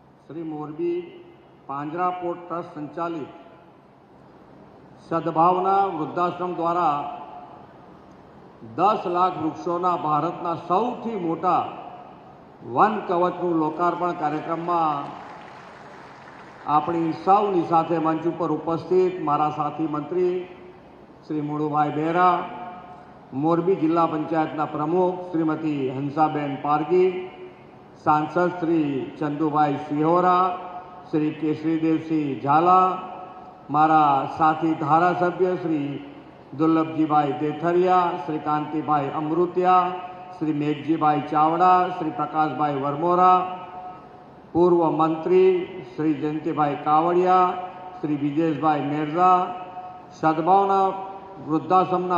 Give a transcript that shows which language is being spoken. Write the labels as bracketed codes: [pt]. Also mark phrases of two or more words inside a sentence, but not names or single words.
[gu] श्री मोरबी પાંજરાપોળ ટ્રસ્ટ સંચાલિત સદભાવના વૃદ્ધાશ્રમ દ્વારા 10 લાખ વૃક્ષોના ભારતના સૌથી મોટા વન કવચનું લોકાર્પણ કાર્યક્રમમાં આપણી સૌની સાથે મંચ ઉપર ઉપસ્થિત મારા સાથી મંત્રી શ્રી મુળુભાઈ બેરા, મોરબી જિલ્લા પંચાયતના પ્રમુખ શ્રીમતી હંસાબેન પારગી, સાંસદ શ્રી ચંદુભાઈ સિહોરા, શ્રી કેશરીદેવસિંહ ઝાલા, મારા સાથી ધારાસભ્ય શ્રી દુર્લભજીભાઈ દેથરિયા, શ્રી કાંતિભાઈ અમૃતિયા, શ્રી મેઘજીભાઈ ચાવડા, શ્રી પ્રકાશભાઈ વરમોરા, પૂર્વ મંત્રી શ્રી જયંતીભાઈ કાવડિયા, શ્રી વિજેશભાઈ મેરજા, સદ્ભાવના વૃદ્ધાશ્રમના